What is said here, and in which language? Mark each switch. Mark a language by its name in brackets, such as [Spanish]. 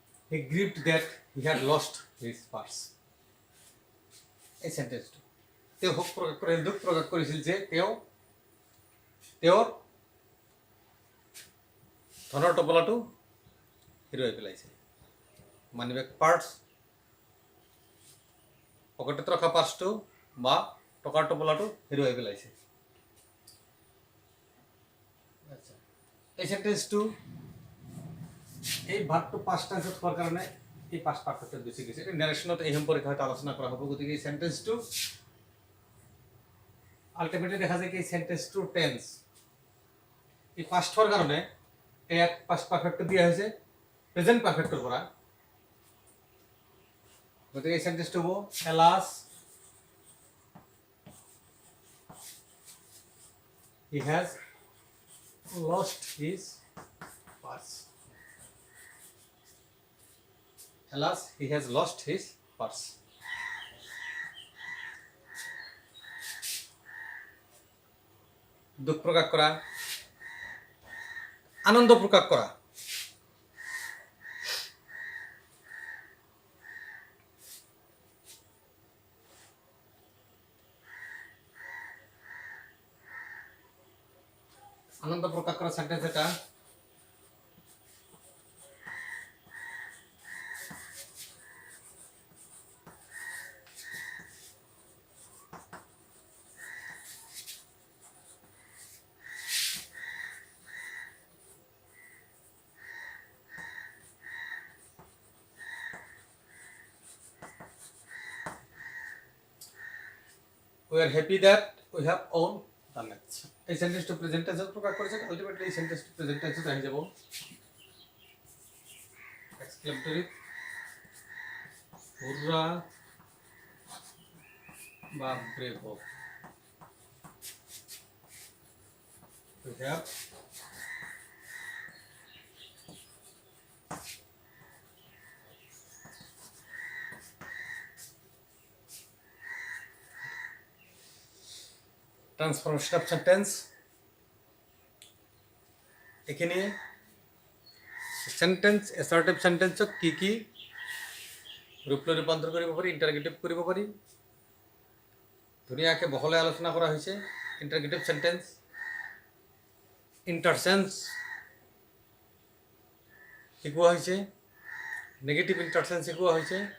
[English] He grieved that he had lost his purse। [Assamese] এই সেন্টেন্সটো তেওঁ দুখ প্ৰকাশ কৰিছিল যে তেওঁৰ ধনৰ টোপোলাটো হেৰুৱাই পেলাইছে। মানিবেগ পাৰ্চ, পকেটত ৰখা পাৰ্চটো বা টকাৰ টোপোলাটো হেৰুৱাই পেলাইছে। এই সেন্টেন্সটো এই ভার্বটো পাস্ট টেন্সত হোৱাৰ কাৰণে এই পাস্ট পাৰফেক্টত গুচি গৈছে। এই নেৰেশ্যনত এই সম্পৰ্কে হয়তো আলোচনা কৰা হ'ব। গতিকে এই সেন্টেন্সটো আল্টিমেটলি দেখা যায় কি এই সেন্টেন্সটোৰ টেন্স এই পাস্ট হোৱাৰ কাৰণে ইয়াত পাস্ট পাৰফেক্ট দিয়া হৈছে প্ৰেজেন্ট পাৰফেক্টৰ পৰা। গতিকে এই সেন্টেন্সটো হ'ব alas [English] he has lost his purse। Alas, he has lost his purse। [Bangla] দুঃখ প্রকাশ করা, আনন্দ প্রকাশ করা, আনন্দ প্রকাশ করা সেন্টেন্স এটা। [English] We are happy that we have won the match. [Bangla] এই সেন্টেন্সটা প্রেজেন্ট টেন্সে প্রকাশ করেছে। আলটিমেটলি এই সেন্টেন্সটা প্রেজেন্ট টেন্সে হয়ে যাব এক্সক্লেমেটরি হুররা বা bravo. [English] We have transformation of sentence. [Assamese] এখানে সেন্টেন্স এসার্টিভ সেন্টেন্সক কি কি ৰূপলৈ ৰূপান্তৰ কৰিব পাৰি, ইণ্টাৰগেটিভ কৰিব পাৰি, ধুনীয়াকৈ বহলাই আলোচনা কৰা হৈছে। ইণ্টাৰগেটিভ সেন্টেন্স, ইণ্টাৰচেঞ্জ শিকোৱা হৈছে, নেগেটিভ ইণ্টাৰচেঞ্জ শিকোৱা হৈছে।